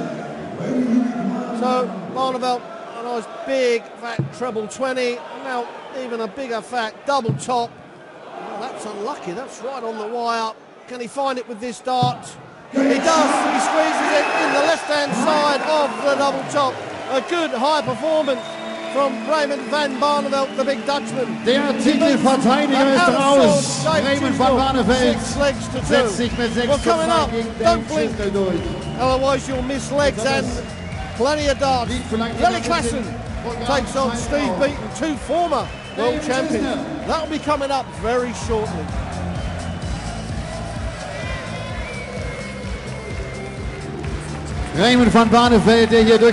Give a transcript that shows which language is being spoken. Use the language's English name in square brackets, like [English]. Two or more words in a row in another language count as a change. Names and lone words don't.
[English] So Barneveld, a nice big fat treble 20, now even a bigger fat double top. Well, that's unlucky, that's right on the wire. Can he find it with this dart? He does, he squeezes it in the left-hand side of the double top. A good high performance from Raymond van Barneveld, the big Dutchman. [German] Der Titelverteidiger ist raus. Raymond van Barneveld setzt sich mit 6:2 gegen Dave Chisnall durch. [English] Otherwise you'll miss legs and plenty of darts. Lily Klassen takes on Steve Beaton, two former world champions. That'll be coming up very shortly. [German] Raymond van Barneveld, der hier durch